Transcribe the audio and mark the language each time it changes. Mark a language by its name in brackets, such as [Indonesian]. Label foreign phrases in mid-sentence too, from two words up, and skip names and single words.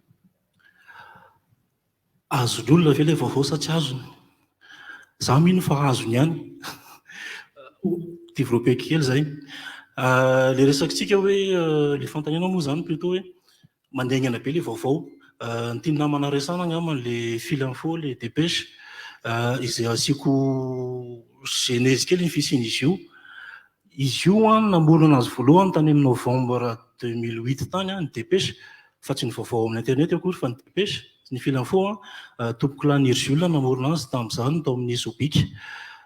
[Malagasy] Azony olona ve ilay vaovao sa tsy azony? Za mino fa azony ihany. Développé kely zay. Le resakitsika hoe le fanontaniana moa zany plutôt hoe mandaingana be le vaovao. Ny tiany namana resana angamba [French] le fil info, le dépêche, [Malagasy] izay asiako genèse kely ny fisiany izy io. Izy io nambolana azy voalohany tany amin'ny novembre 2008 tany ny dépêche, fa tsy ny vaovao amin'ny internet akory fa ny dépêche. Ny [French] fil info [Malagasy] tompoko lany Herjule namorona azy tamin'izany tao amin'ny Zobik.